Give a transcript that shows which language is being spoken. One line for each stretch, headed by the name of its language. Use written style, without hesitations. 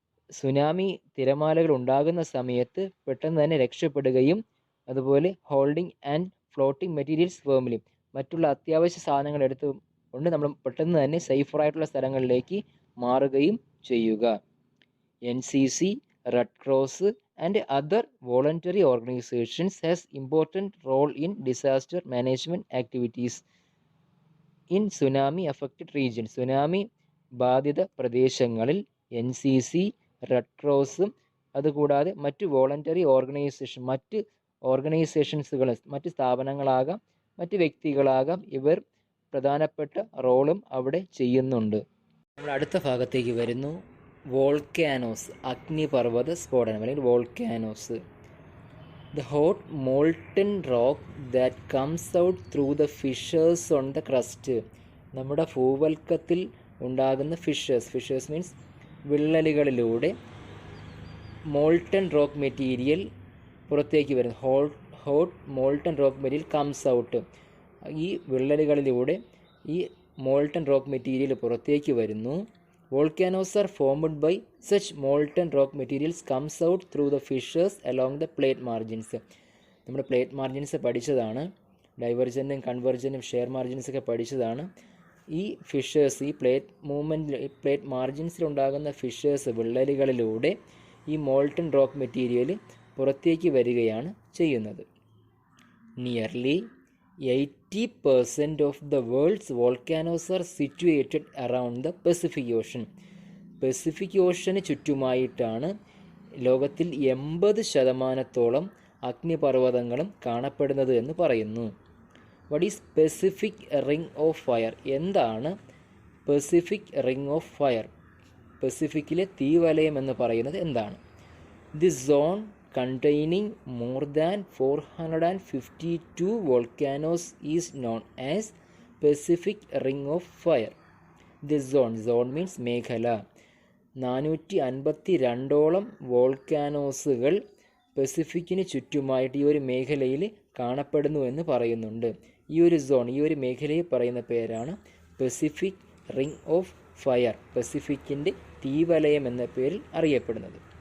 Malayalam: Tsunami തിരമാലകൾ ഉണ്ടാകുന്ന സമയത്ത് പെട്ടെന്ന് തന്നെ രക്ഷപ്പെടുകയും അതുപോലെ holding and floating materials firmly, മറ്റുള്ള അത്യാവശ്യ സാധനങ്ങൾ എടുത്തുകൊണ്ട് നമ്മൾ പെട്ടെന്ന് തന്നെ സേഫറായിട്ടുള്ള സ്ഥലങ്ങളിലേക്ക് മാറുകയും ചെയ്യുക.
English: NCC, red cross and other voluntary organizations has important role in disaster management activities in tsunami affected regions.
Malayalam: Tsunami ബാധിത പ്രദേശങ്ങളിൽ NCC, റെഡ് ക്രോസും അതുകൂടാതെ മറ്റ് വോളണ്ടറി മറ്റ് ഓർഗനൈസേഷൻസുകൾ, മറ്റ് സ്ഥാപനങ്ങളാകാം, മറ്റ് വ്യക്തികളാകാം, ഇവർ പ്രധാനപ്പെട്ട റോളും അവിടെ ചെയ്യുന്നുണ്ട്. നമ്മൾ അടുത്ത ഭാഗത്തേക്ക് വരുന്നു. വോൾക്കാനോസ്, അഗ്നിപർവ്വത സ്ഫോടനം അല്ലെങ്കിൽ volcanoes.
English: The hot molten rock that comes out through the fissures on the crust.
Malayalam: നമ്മുടെ ഭൂവൽക്കത്തിൽ ഉണ്ടാകുന്ന fishers means വിള്ളലുകളിലൂടെ molten rock material പുറത്തേക്ക് വരുന്നു.
English: Hot molten rock material comes out.
Malayalam: ഈ വിള്ളലുകളിലൂടെ ഈ മോൾട്ടൺ റോക്ക് മെറ്റീരിയൽ പുറത്തേക്ക് വരുന്നു.
English: Volcanoes are formed by such molten rock materials comes out through the fissures along the plate margins.
Malayalam: നമ്മൾ plate margins പഠിച്ചതാണ്. ഡൈവർജൻറ്റും കൺവെർജൻറ്റും share margins ഒക്കെ പഠിച്ചതാണ്. ഈ ഫിഷേഴ്സ്, ഈ പ്ലേറ്റ് മാർജിൻസിലുണ്ടാകുന്ന ഫിഷേഴ്സ്, വിള്ളലുകളിലൂടെ ഈ മോൾട്ടൺ റോക്ക് മെറ്റീരിയൽ പുറത്തേക്ക് വരികയാണ് ചെയ്യുന്നത്.
English: Nearly 80% of the world's volcanoes are situated around the Pacific Ocean.
Malayalam: Pacific ocean ചുറ്റുമായിട്ടാണ് ലോകത്തിൽ 80% അഗ്നിപർവ്വതങ്ങളും കാണപ്പെടുന്നത് എന്ന് പറയുന്നു.
English: What is Pacific Ring of Fire?
Malayalam: എന്താണ് പസഫിക് റിംഗ് ഓഫ് ഫയർ? പസഫിക്കിലെ തീവലയം എന്ന് പറയുന്നത് എന്താണ്?
English: This zone containing more than 452 volcanoes is known as Pacific Ring of Fire. This zone means മേഖല.
Malayalam: 452 വോൾക്കാനോസുകൾ പസഫിക്കിന് ചുറ്റുമായിട്ട് ഈ ഒരു മേഖലയിൽ കാണപ്പെടുന്നു എന്ന് പറയുന്നുണ്ട്. ഈ ഒരു മേഖലയെ പറയുന്ന പേരാണ് പസഫിക് റിംഗ് ഓഫ് ഫയർ, പസഫിക്കിൻ്റെ തീവലയം എന്ന പേരിൽ അറിയപ്പെടുന്നത്.